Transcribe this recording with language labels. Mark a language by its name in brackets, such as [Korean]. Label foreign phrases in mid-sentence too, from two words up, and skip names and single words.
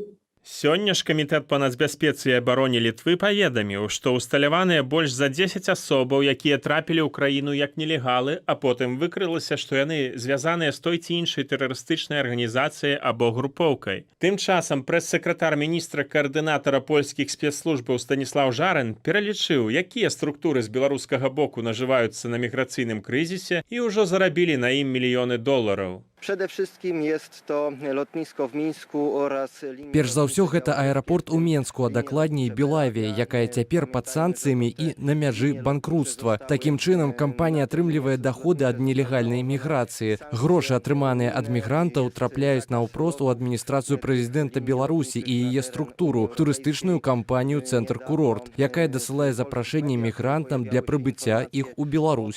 [Belarusian] Сёння ж камітэт па нацбяспецы і абароне Літвы паведаміў, што ўсталяваныя больш за 10 асобаў, якія трапілі ў краіну як нелегалы, а потым выкрылася, што яны звязаныя з той ці іншай тэрарыстычнай арганізацыяй або групоўкай. Тым часам прэс-сакратар міністра каардынатара польскіх спецслужбаў Станіслав Жарэн пералічыў, якія структуры з беларускага боку нажываюцца на міграцыйным крызісе і ўжо зарабілі на ім мільёны долараў. [Polish] Przede wszystkim jest to lotnisko w Mińsku oraz linia... [Belarusian] Перш за ўсё, гэта аэрапорт у Менску, а дакладней Белавія, якая цяпер пад санкцыямі і на мяжы банкрутства. Такім чынам, кампанія атрымлівае даходы ад нелегальнай міграцыі. Грошы, атрыманыя ад мігрантаў, трапляюць наўпрост у адміністрацыю прэзідэнта Беларусі і яе структуру, турыстычную кампанію «Цэнтр-курорт», якая дасылае запрашэнне мігрантам для прыбыцця іх у Беларусь.